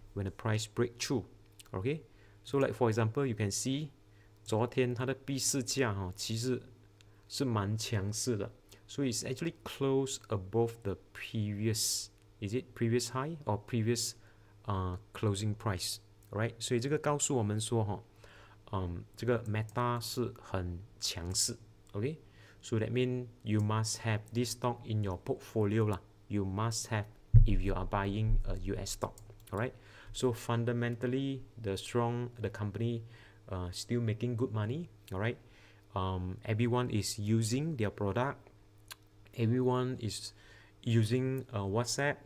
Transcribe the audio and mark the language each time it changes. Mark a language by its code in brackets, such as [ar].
[en] When the price break through, okay? So like for example, you can see [zh] 昨天它的币市价其实是蛮强势的，所以 [en] it's actually close above the previous, is it previous high or previous closing price, right? [zh] 所以这个告诉我们说这个 Meta 是很强势 ，OK? [en] So that means you must have this stock in your portfolio 啦。 You must have if you are buying a US stock, alright? So fundamentally, the company still making good money, alright? Everyone is using their product. Everyone is using WhatsApp.